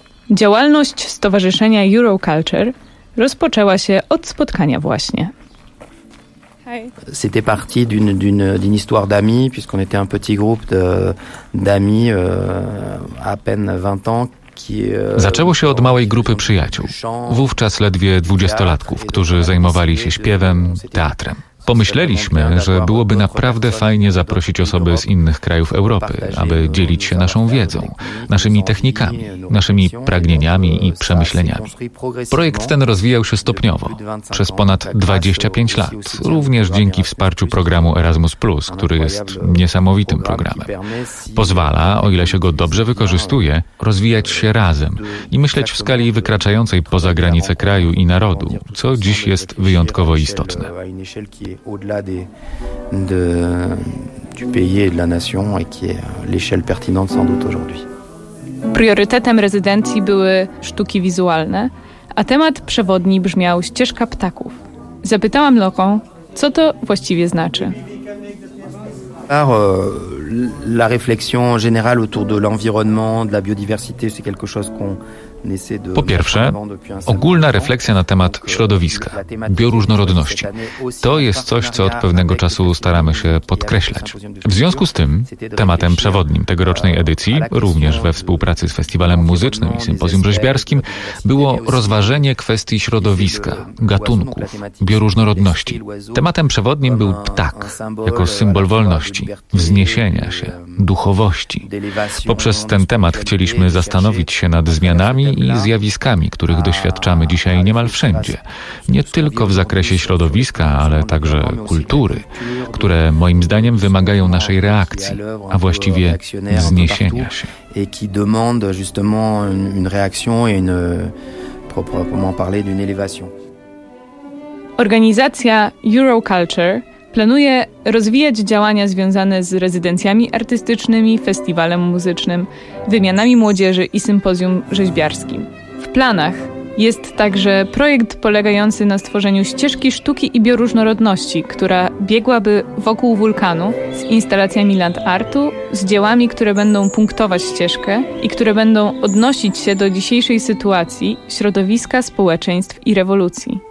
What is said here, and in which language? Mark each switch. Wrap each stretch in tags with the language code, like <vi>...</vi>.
<pl>Działalność stowarzyszenia Euroculture rozpoczęła się od spotkania właśnie.</pl> <fr>C'était parti d'une histoire d'amis, puisqu'on était un petit groupe d'amis à peine 20 ans.</fr> <pl>Zaczęło się od małej grupy przyjaciół, wówczas ledwie 20-latków, którzy zajmowali się śpiewem, teatrem. Pomyśleliśmy, że byłoby naprawdę fajnie zaprosić osoby z innych krajów Europy, aby dzielić się naszą wiedzą, naszymi technikami, naszymi pragnieniami i przemyśleniami. Projekt ten rozwijał się stopniowo, przez ponad 25 lat, również dzięki wsparciu programu Erasmus+, który jest niesamowitym programem. Pozwala, o ile się go dobrze wykorzystuje, rozwijać się razem i myśleć w skali wykraczającej poza granice kraju i narodu, co dziś jest wyjątkowo istotne.</pl> <fr>Qui est au-delà du pays et de la nation et qui est l'échelle pertinente sans doute aujourd'hui.</fr> <pl>Priorytetem rezydencji były sztuki wizualne, a temat przewodni brzmiał ścieżka ptaków. Zapytałam Laurent, co to właściwie znaczy.</pl> <fr>Alors, la réflexion générale autour de l'environnement, de la biodiversité, c'est quelque chose qu'on essaie de...</fr> <pl>Po pierwsze, ogólna refleksja na temat środowiska, bioróżnorodności. To jest coś, co od pewnego czasu staramy się podkreślać. W związku z tym, tematem przewodnim tegorocznej edycji, również we współpracy z Festiwalem Muzycznym i Sympozjum Rzeźbiarskim, było rozważenie kwestii środowiska, gatunków, bioróżnorodności. Tematem przewodnim był ptak, jako symbol wolności, wzniesienia się, duchowości. Poprzez ten temat chcieliśmy zastanowić się nad zmianami i zjawiskami, których doświadczamy dzisiaj niemal wszędzie. Nie tylko w zakresie środowiska, ale także kultury, które moim zdaniem wymagają naszej reakcji, a właściwie wzniesienia się.</pl> <fr>I qui demande justement une réaction et une proprement parler d'une élévation.</fr> <pl>Organizacja Euroculture planuje rozwijać działania związane z rezydencjami artystycznymi, festiwalem muzycznym, wymianami młodzieży i sympozjum rzeźbiarskim. W planach jest także projekt polegający na stworzeniu ścieżki sztuki i bioróżnorodności, która biegłaby wokół wulkanu z instalacjami land artu, z dziełami, które będą punktować ścieżkę i które będą odnosić się do dzisiejszej sytuacji środowiska, społeczeństw i rewolucji.</pl>